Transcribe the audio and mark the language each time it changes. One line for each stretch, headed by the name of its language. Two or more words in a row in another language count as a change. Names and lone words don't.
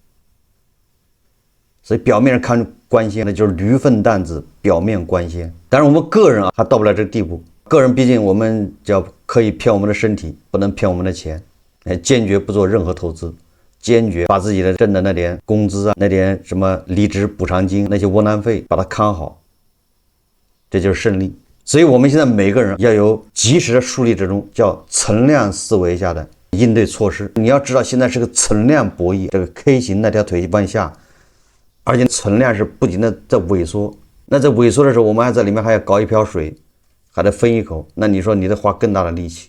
Chinese: 所以表面上看光鮮，那就是驢糞擔子表面光鮮。當然我們個人還到不了這個地步，個人畢竟我們叫可以騙我們的身體，不能騙我們的錢，堅決不做任何投資，堅決把自己的掙的那點工資啊，那點什麼離職補償金，那些窩囊費把它看好，這就是勝利。所以我們現在每個人要有及時的树立这種叫存量思維下的應對措施。你要知道现在是個存量博弈，這個 K 型那條腿往下，而且存量是不停的在萎縮，那在萎縮的時候我們還在裡面還要搞一瓢水，還得分一口，那你說你得花更大的力氣。